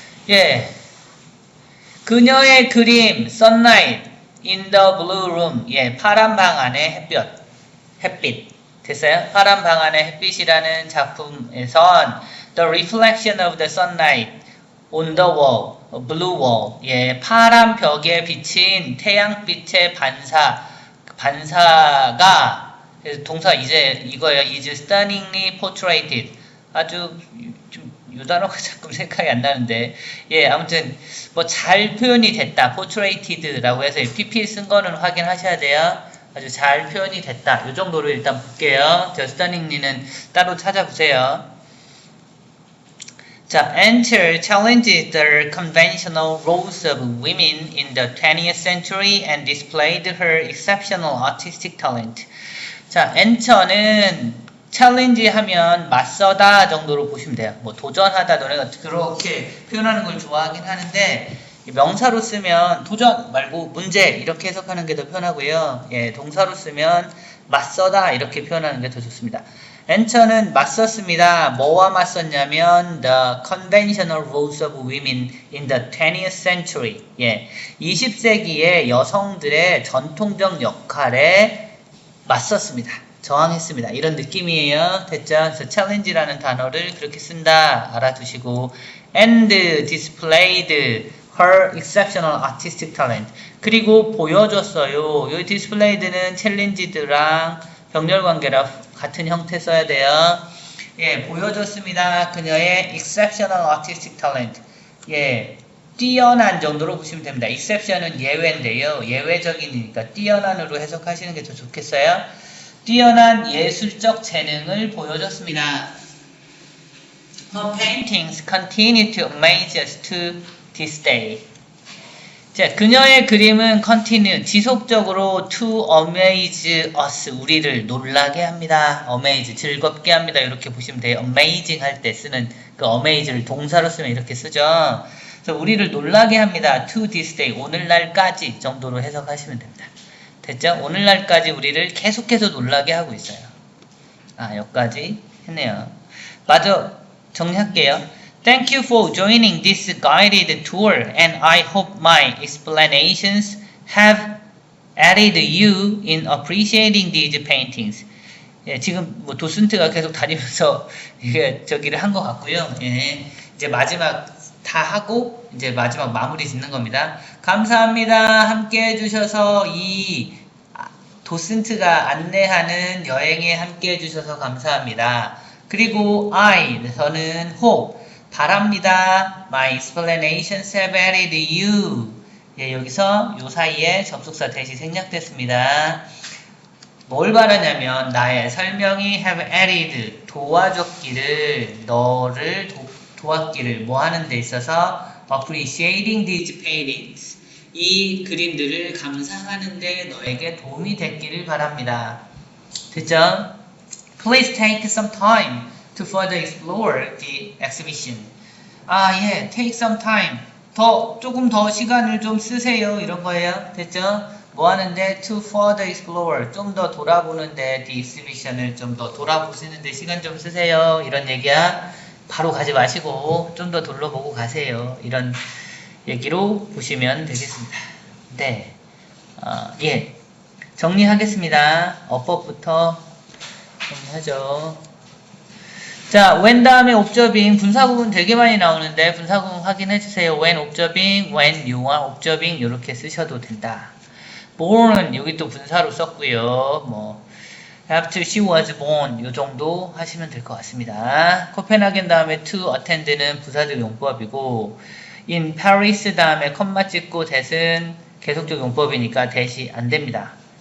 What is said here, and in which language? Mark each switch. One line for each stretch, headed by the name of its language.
Korean: 예, 그녀의 그림
English: Sunlight in the blue room.
Korean: 예, 파란 방 안의 햇빛. 됐어요? 파란 방 안의 햇빛이라는 작품에선
English: the reflection of the sunlight on the wall, blue wall.
Korean: 예, 파란 벽에 비친 태양빛의 반사가 그래서 동사 이제 이거예요.
English: is stunningly portrayed.
Korean: 아주 좀 이 단어가 자꾸 생각이 안 나는데 예 아무튼 뭐 잘 표현이 됐다 portraited라고 해서 pp 쓴 거는 확인하셔야 돼요. 아주 잘 표현이 됐다 이 정도로 일단 볼게요. 저 stunningly는 따로 찾아보세요.
English: 자, Enter challenges the conventional roles of women in the 20th century and displayed her exceptional artistic talent.
Korean: 자, Enter는 챌린지 하면 맞서다 정도로 보시면 돼요. 뭐 도전하다 너네가 그렇게 표현하는 걸 좋아하긴 하는데 명사로 쓰면 도전 말고 문제 이렇게 해석하는 게 더 편하고요. 예, 동사로 쓰면 맞서다 이렇게 표현하는 게 더 좋습니다. enter는 맞섰습니다. 뭐와 맞섰냐면
English: the conventional roles of women in the 20th century.
Korean: 예, 20세기의 여성들의 전통적 역할에 맞섰습니다. 저항했습니다. 이런 느낌이에요. 됐죠? 그래서 challenge라는 단어를 그렇게 쓴다. 알아두시고
English: and displayed her exceptional artistic talent.
Korean: 그리고 보여줬어요. 이 displayed는 challenge드랑 병렬관계라 같은 형태 써야 돼요. 예, 보여줬습니다. 그녀의
English: exceptional artistic talent.
Korean: 예, 뛰어난 정도로 보시면 됩니다. exception은 예외인데요. 예외적이니까 뛰어난으로 해석하시는 게 더 좋겠어요. 뛰어난 예술적 재능을 보여줬습니다.
English: Her paintings continue to amaze us to this day.
Korean: 자, 그녀의 그림은 continue, 지속적으로
English: to amaze us,
Korean: 우리를 놀라게 합니다. amaze, 즐겁게 합니다. 이렇게 보시면 돼요. amazing 할 때 쓰는 그 amaze를 동사로 쓰면 이렇게 쓰죠. 그래서 우리를 놀라게 합니다.
English: to this day,
Korean: 오늘날까지 정도로 해석하시면 됩니다. 됐죠? 오늘날까지 우리를 계속해서 놀라게 하고 있어요. 아, 여기까지 했네요. 맞아, 정리할게요.
English: Thank you for joining this guided tour, and I hope my explanations have aided you in appreciating these paintings.
Korean: 예, 지금 뭐 도슨트가 계속 다니면서 이게 저기를 한 것 같고요. 예, 이제 마지막 다 하고 이제 마지막 마무리 짓는 겁니다. 감사합니다. 함께 해주셔서 이 도슨트가 안내하는 여행에 함께 해주셔서 감사합니다. 그리고 저는 hope, 바랍니다.
English: My explanations have aided you.
Korean: 예, 여기서 요 사이에 접속사 대시 생략됐습니다. 뭘 바라냐면 나의 설명이 have added, 도와줬기를, 너를 도왔기를 뭐 하는 데 있어서
English: appreciating these paintings,
Korean: 이 그림들을 감상하는 데 너에게 도움이 됐기를 바랍니다. 됐죠?
English: Please take some time to further explore the exhibition.
Korean: 아, 예, take some time. 조금 더 시간을 좀 쓰세요. 이런 거예요. 됐죠? 뭐 하는데?
English: To further explore.
Korean: 좀 더 돌아보는데,
English: the exhibition
Korean: 을 좀 더 돌아보시는데 시간 좀 쓰세요. 이런 얘기야. 바로 가지 마시고, 좀 더 둘러보고 가세요. 이런 얘기로 보시면 되겠습니다. 네. 예. 정리하겠습니다. 어법부터 정리하죠. 자, when 다음에 observing, 분사구문 되게 많이 나오는데 분사구문 확인해주세요.
English: when observing, when you are observing
Korean: 이렇게 쓰셔도 된다. born은 여기 또 분사로 썼고요. 뭐
English: after she was born
Korean: 요 정도 하시면 될 것 같습니다. 코펜하겐 다음에 to attend는 부사적 용법이고 in Paris 다음에 컴마 찍고 that은 계속적 용법이니까 that이 안 됩니다.